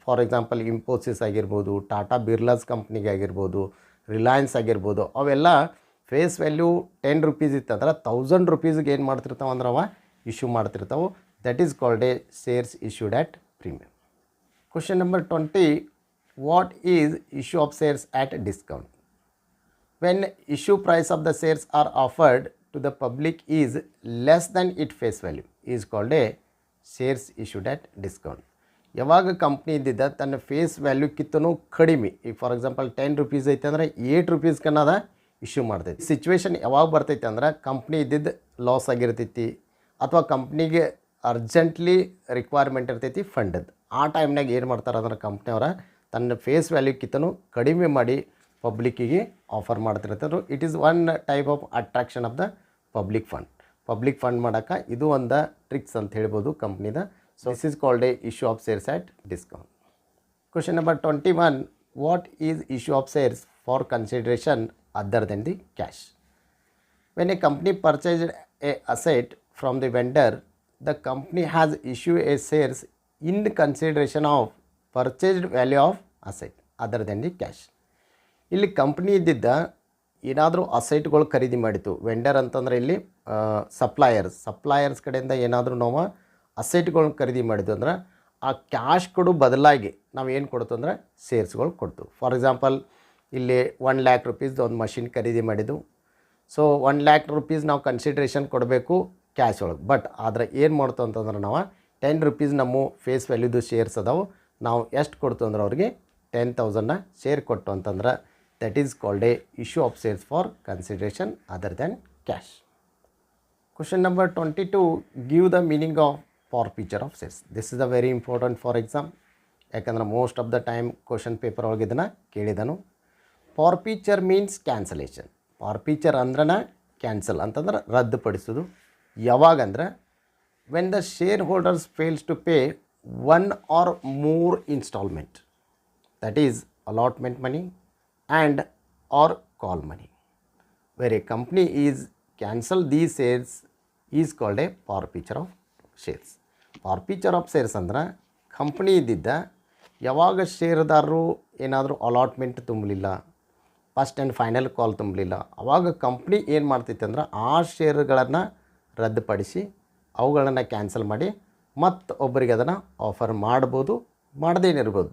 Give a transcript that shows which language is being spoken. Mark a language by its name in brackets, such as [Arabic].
[Kannada] For example Infosys ಆಗಿರ್ಬೋದು, ಟಾಟಾ ಬಿರ್ಲಾಸ್ ಕಂಪ್ನಿಗೆ ಆಗಿರ್ಬೋದು, ರಿಲಯನ್ಸ್ ಆಗಿರ್ಬೋದು, ಅವೆಲ್ಲ ಫೇಸ್ ವ್ಯಾಲ್ಯೂ 10 ರೂಪೀಸ್ ಇತ್ತಂದ್ರೆ 1000 ರೂಪೀಸ್ಗೆ ಏನು ಮಾಡ್ತಿರ್ತಾವೆ ಅಂದ್ರೆ ಅವ issue ಮಾಡ್ತಿರ್ತಾವೆ. [English] That is called a shares issued at premium. Question number 20, what is issue of shares at discount? When issue price of the shares are offered to to the public is less than its face value is called a shares issued at discount. [Kannada] ಯಾವಾಗ company ಇದ್ದಿದ್ದ ತನ್ನ face ವ್ಯಾಲ್ಯೂಕ್ಕಿಂತನೂ ಕಡಿಮೆ, ಈಗ for example 10 rupees ಐತೆ ಅಂದರೆ 8 rupees ಕನ್ನದ issue ಮಾಡ್ತೈತಿ. Situation ಯಾವಾಗ ಬರ್ತೈತೆ ಅಂದ್ರೆ ಕಂಪ್ನಿ ಇದ್ದಿದ್ದು ಲಾಸ್ ಆಗಿರ್ತೈತಿ ಅಥವಾ ಕಂಪ್ನಿಗೆ ಅರ್ಜೆಂಟ್ಲಿ ರಿಕ್ವೈರ್ಮೆಂಟ್ ಇರ್ತೈತಿ ಫಂಡದ್ದು. ಆ ಟೈಮ್ನಾಗ ಏನು ಮಾಡ್ತಾರೆ ಅಂದ್ರೆ ಕಂಪ್ನಿಯವರ ತನ್ನ ಫೇಸ್ ವ್ಯಾಲ್ಯೂಕ್ಕಿಂತನೂ ಕಡಿಮೆ ಮಾಡಿ ಪಬ್ಲಿಕ್ಕಿಗೆ ಆಫರ್ ಮಾಡ್ತಿರ್ತಾರೆ. [English] it is one type of attraction of the [Kannada] public fund. Public fund ಮಾಡೋಕ್ಕೆ ಇದು ಒಂದು ಟ್ರಿಕ್ಸ್ ಅಂತ ಹೇಳ್ಬೋದು ಕಂಪ್ನಿದ. [English] So this is called a issue of shares at discount. Question number 21. What is issue of shares for consideration other than the cash? When a company purchased a asset from the vendor, the company has issued a shares in consideration of purchased value of asset other than the cash. [Kannada] ಇಲ್ಲಿ company ಇದ್ದಿದ್ದ ಏನಾದರೂ ಅಸೆಟ್ಗಳು ಖರೀದಿ ಮಾಡಿತು. Vendor ಅಂತಂದರೆ ಇಲ್ಲಿ suppliers ಕಡೆಯಿಂದ ಏನಾದರೂ ನಾವು ಅಸೆಟ್ಗಳನ್ನ ಖರೀದಿ ಮಾಡಿದ್ವು ಅಂದ್ರೆ ಆ ಕ್ಯಾಶ್ ಕೊಡು ಬದಲಾಗಿ ನಾವು ಏನು ಕೊಡ್ತು ಅಂದರೆ ಶೇರ್ಸ್ಗಳು ಕೊಡ್ತು. ಫಾರ್ ಎಕ್ಸಾಂಪಲ್ ಇಲ್ಲಿ 1 lakh ರೂಪೀಸ್ದು ಒಂದು ಮಷಿನ್ ಖರೀದಿ ಮಾಡಿದ್ದು. ಸೊ 1 lakh ರೂಪೀಸ್ ನಾವು ಕನ್ಸಿಡ್ರೇಷನ್ ಕೊಡಬೇಕು ಕ್ಯಾಶ್ ಒಳಗೆ. ಬಟ್ ಆದರೆ ಏನು ಮಾಡ್ತು ಅಂತಂದ್ರೆ ನಾವು 10 ರೂಪೀಸ್ ನಮ್ಮ ಫೇಸ್ ವ್ಯಾಲ್ಯೂದು ಶೇರ್ಸ್ ಅದಾವೆ, ನಾವು ಎಷ್ಟು ಕೊಡ್ತು ಅಂದ್ರೆ ಅವ್ರಿಗೆ 10,000 ಶೇರ್ ಕೊಟ್ಟು ಅಂತಂದ್ರೆ [English] that is called a issue of shares for consideration other than cash. Question number 22. Give the meaning of forfeiture of shares. This is a very important for exam. [Kannada] ಯಾಕಂದ್ರೆ most of the time question paper ಒಳಗೆ ಇದನ್ನು ಕೇಳಿದನು. [English] Forfeiture means cancellation. [Kannada] ಫಾರ್ಫೀಚರ್ ಅಂದ್ರನ cancel ಅಂತಂದ್ರೆ ರದ್ದುಪಡಿಸೋದು. ಯಾವಾಗಂದ್ರೆ [English] When the shareholders fails to pay 1 or more installment, that is allotment money and or call money, where a company is cancel these shares is called a forfeiture of shares. [Kannada] Forfeiture of shares ಅಂದ್ರೆ company ಇದ್ದಿದ್ದ ಯಾವಾಗ ಷೇರುದಾರರು ಏನಾದರೂ allotment ತುಂಬಲಿಲ್ಲ, first and final call ತುಂಬಲಿಲ್ಲ, ಆವಾಗ company ಏನು ಮಾಡ್ತೈತೆ ಅಂದ್ರೆ ಆ ಶೇರುಗಳನ್ನು ರದ್ದುಪಡಿಸಿ ಅವುಗಳನ್ನು ಕ್ಯಾನ್ಸಲ್ ಮಾಡಿ ಮತ್ತು ಒಬ್ಬರಿಗೆ ಅದನ್ನು ಆಫರ್ ಮಾಡ್ಬೋದು, ಮಾಡದೇನಿರ್ಬೋದು.